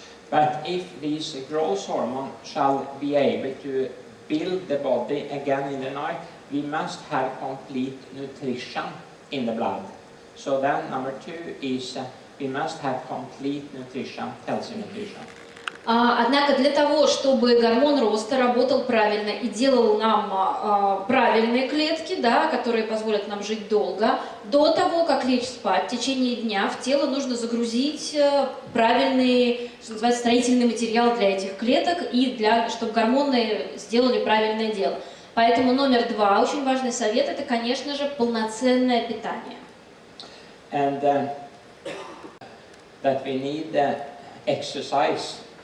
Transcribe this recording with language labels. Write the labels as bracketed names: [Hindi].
[English] But if this growth hormone shall be able to build the body again in the night, we must have complete nutrition in the blood. So then number 2 is we must have complete nutrition, healthy nutrition. [Russian] Однако для того, чтобы гормон роста работал правильно и делал нам правильные клетки, да, которые позволят нам жить долго, до того, как лечь спать, в течение дня в тело нужно загрузить правильный, что называется, строительный материал для этих клеток и чтобы гормоны сделали правильное дело. Поэтому номер 2, очень важный совет, это, конечно же, полноценное питание. [English] And that we need exercise.